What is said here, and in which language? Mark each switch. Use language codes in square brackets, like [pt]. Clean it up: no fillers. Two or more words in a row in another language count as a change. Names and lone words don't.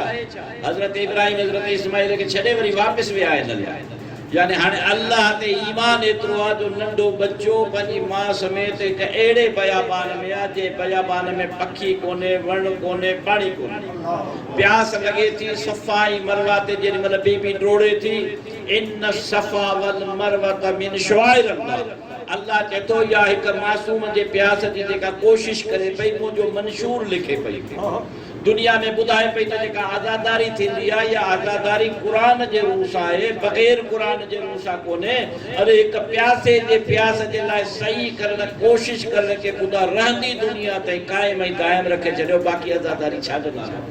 [sd] हज़रत इब्राहिम हज़रत इस्माइल खे छॾे वरी वापसि विया आहिनि यानी हाणे अल्लाह ते ईमान एतिरो आहे जो नंढो बच्चो पंहिंजी माउ समेत हिकु अहिड़े बयाबान में आहे जे बयाबान में पखी कोन्हे वण कोन्हे पाणी कोन्हे प्यास लॻे थी सफ़ा ऐं मरवा ते जेॾी महिल बीबी डोड़े थी इन सफ़ा [ar] والمروة من شعائر الله [sd] चए थो या हिकु मासूम जे प्यास जी जेका कोशिश करे पई मुंहिंजो मंशूर लिखे पई दुनिया में ॿुधाए पई त जेका आज़ादारी थींदी आहे या आज़ादारी क़ुरान जे रूह सां आहे बग़ैर क़ुरान जे रूह सां कोन्हे अरे हिकु प्यासे जे प्यास जे लाइ सही करण कोशिश करण खे ख़ुदा रहंदी दुनिया ताईं क़ाइम ऐं क़ाइम रखे छॾियो बाक़ी आज़ादारी छा जो